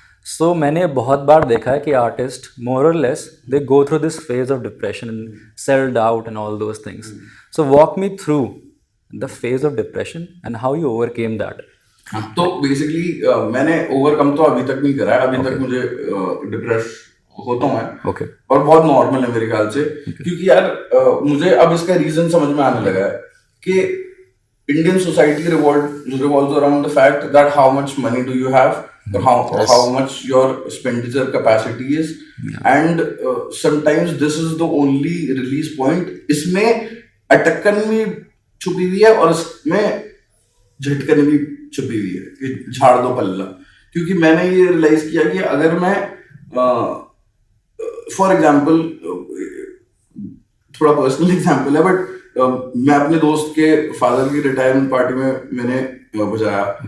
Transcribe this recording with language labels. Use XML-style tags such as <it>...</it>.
<en>So मैंने बहुत बार देखा है कि आर्टिस्ट मोर और less they go through this phase of depression, self doubt and all those things. So walk me through the phase of depression and how you overcame that.</en> <hi>तो basically मैंने overcome तो अभी तक नहीं करा है, अभी तक मुझे डिप्रेस होता हूँ मैं और बहुत नॉर्मल है मेरे ख्याल से। क्योंकि यार मुझे अब इसका रीजन समझ में आने लगा है कि Indian society</hi> <en>revolves around the fact that how much money do you have, how much your expenditure capacity is, and sometimes this is the only release point।</en> <hi>इसमें अटकन भी छुपी हुई है और इसमें झटकन भी छुपी हुई है कि झाड़ दो पल्ला। क्योंकि मैंने ये रियलाइज किया कि अगर मैं फॉर एग्जाम्पल, थोड़ा पर्सनल एग्जाम्पल है बट मैं अपने दोस्त के फादर की रिटायरमेंट पार्टी में मैंने बजाया।</hi>